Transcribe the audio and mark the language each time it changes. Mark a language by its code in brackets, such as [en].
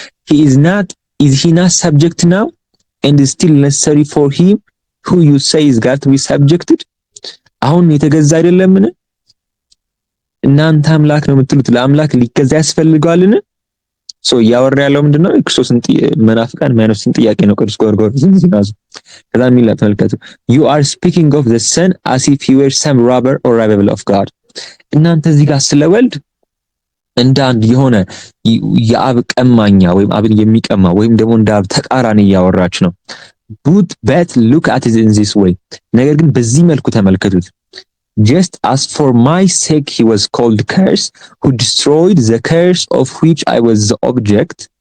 [en] is he not subject now and is still necessary for him who you say is got to be subjected? [am] አሁን የተገዛ አይደለምን? እናንተ አምላክ ነው የምትሉት ለአምላክ ሊገዛ ያስፈልጋልን? ያወራ ያለው ምንድነው? ክርስቶስን መናፍቃን የሚያነሱትን ጥያቄ ነው። ቅዱስ ጎርጎርዮስ ዘእንዚናዙ ከዛ የሚል ተመልከቱ። [en] you are speaking of the son as if he were some robber or rival of God። [am] እናንተ እዚህ ጋር ስለ ወልድ እንደ አንድ የሆነ የአብ ቀማኛ ወይም አብን የሚቀማ ወይም ደግሞ እንደ አብ ተቃራኒ እያወራች ነው። [en] but look at it in this way [am] ነገር ግን በዚህ መልኩ ተመልከቱት። [en] just as for my sake he was called curse who destroyed the curse of which I was the object